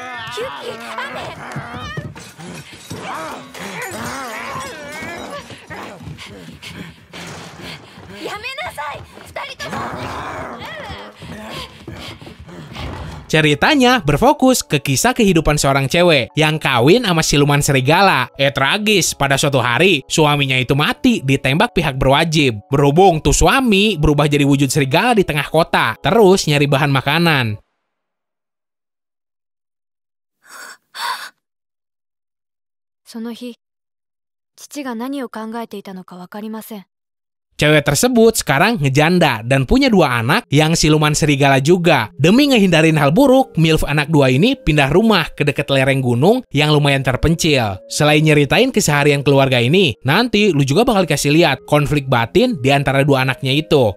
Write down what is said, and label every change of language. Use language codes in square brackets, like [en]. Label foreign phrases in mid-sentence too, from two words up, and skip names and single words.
[id] Ceritanya berfokus ke kisah kehidupan seorang cewek yang kawin sama siluman serigala. Tragis, pada suatu hari suaminya itu mati ditembak pihak berwajib. Berhubung tuh suami berubah jadi wujud serigala di tengah kota, terus nyari bahan makanan. [ja] その日、父が何を考えていたのかわかりません。 [id] Cewek tersebut sekarang ngejanda dan punya 2 anak yang siluman serigala juga. Demi ngehindarin hal buruk, MILF anak 2 ini pindah rumah ke dekat lereng gunung yang lumayan terpencil. Selain nyeritain keseharian keluarga ini, nanti lu juga bakal dikasih lihat konflik batin di antara 2 anaknya itu.